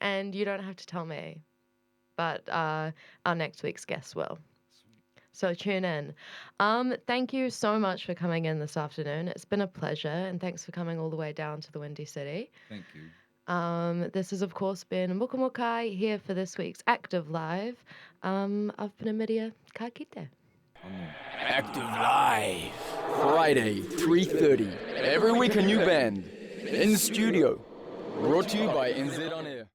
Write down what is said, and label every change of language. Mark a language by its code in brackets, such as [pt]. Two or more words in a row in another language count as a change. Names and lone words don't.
[en] And you don't have to tell me, but our next week's guest will. So tune in. Thank you so much for coming in this afternoon. It's been a pleasure, and thanks for coming all the way down to the Windy City. Thank you. This has, of course, been Mokomokai here for this week's Active Live. I've been Amidia. [mi] Ka kite. [en] Active Live. Friday, 3:30. Every week a new band. In studio. Brought to you by NZ On Air.